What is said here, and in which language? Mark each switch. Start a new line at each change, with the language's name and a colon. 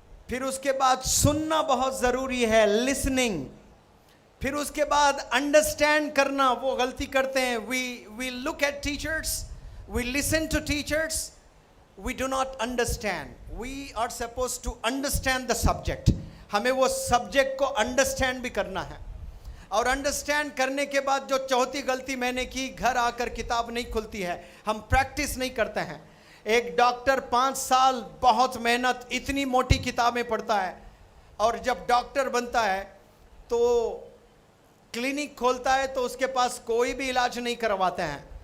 Hindi: फिर उसके बाद सुनना बहुत जरूरी है, लिसनिंग। फिर उसके बाद अंडरस्टैंड करना। वो गलती करते हैं,
English: We look at teachers, we listen to teachers, we do not understand. We are supposed to understand the subject.
Hindi: हमें वो सब्जेक्ट को अंडरस्टैंड भी करना है। और अंडरस्टैंड करने के बाद जो चौथी गलती मैंने की, घर आकर किताब नहीं खुलती है, हम प्रैक्टिस नहीं करते हैं। एक डॉक्टर 5 साल बहुत मेहनत, इतनी मोटी किताबें पढ़ता है, और जब डॉक्टर बनता है तो क्लिनिक खोलता है तो उसके पास कोई भी इलाज नहीं करवाते हैं।